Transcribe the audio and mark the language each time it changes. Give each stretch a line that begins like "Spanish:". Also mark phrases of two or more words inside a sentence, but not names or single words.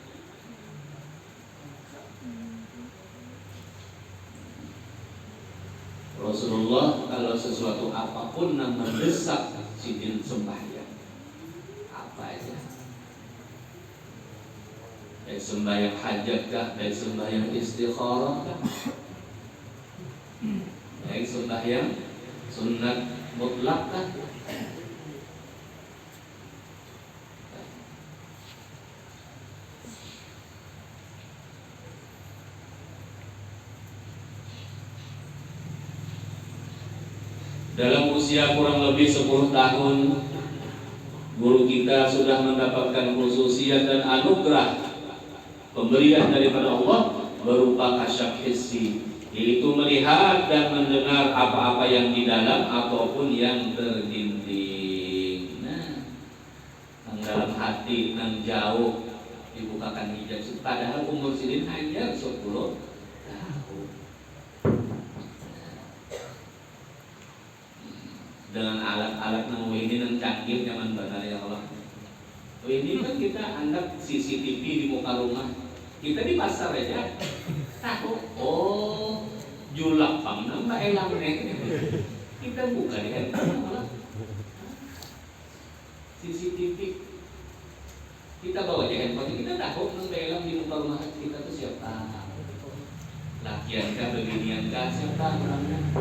Banjar: Rasulullah kalau sesuatu apapun yang mendesak sidin sembahyang, apa aja, dari sembahyang hajat kah, dari sembahyang istikharah kah, dari sembahyang sunat mutlak kah. Dalam usia kurang lebih 10 tahun, guru kita sudah mendapatkan khususiyat dan anugerah pemberian daripada Allah berupa kasyaf hissi, yaitu melihat dan mendengar apa-apa yang di dalam ataupun yang terdinding. Nah, yang dalam hati, yang jauh dibukakan hijab. Padahal umur sidin hanya 10 tahun. Dengan alat-alat yang ini yang canggih zaman benar
Arabic: يا الله.
Banjar: Ini kan kita anggap CCTV di muka rumah. Kita di pasar aja tahu, oh julak pang nambah elang nih. Kita buka di handphone, CCTV. Kita bawa di handphone, kita tahu nambah elang di muka rumah kita tuh siapa. Lakian kah, beginian kah, siapa orangnya.